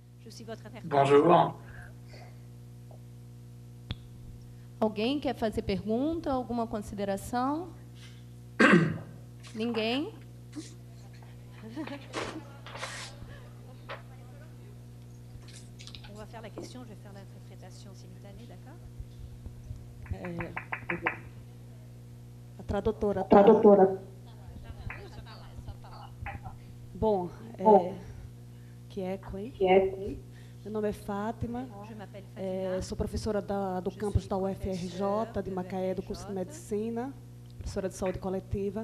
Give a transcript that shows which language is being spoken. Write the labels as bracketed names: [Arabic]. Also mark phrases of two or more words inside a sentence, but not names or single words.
[French] Bonjour. [Portuguese] Alguém quer fazer pergunta, alguma consideração? Ninguém? [French] On va faire la question, je vais faire l'interprétation simultanée, d'accord? [Portuguese] A tradutora. Bom, que eco, hein? Meu nome é Fátima, sou professora do campus da UFRJ, de Macaé, do curso de Medicina, professora de saúde coletiva.